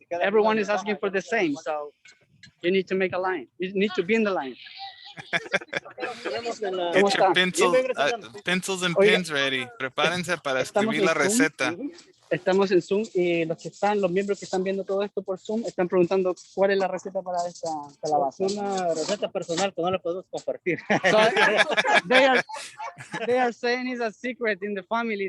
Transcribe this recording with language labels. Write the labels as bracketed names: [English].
[English] Everyone is asking for the same, so you need to make a line. You need to be in the line. Get your pencils and pens ready. [Spanish] Prepárense para escribir la receta. Estamos en Zoom y los miembros que están viendo todo esto por Zoom están preguntando cuál es la receta para esta calabaza. Es una receta personal que no la podemos compartir. [English] So, they are saying it's a secret in the family.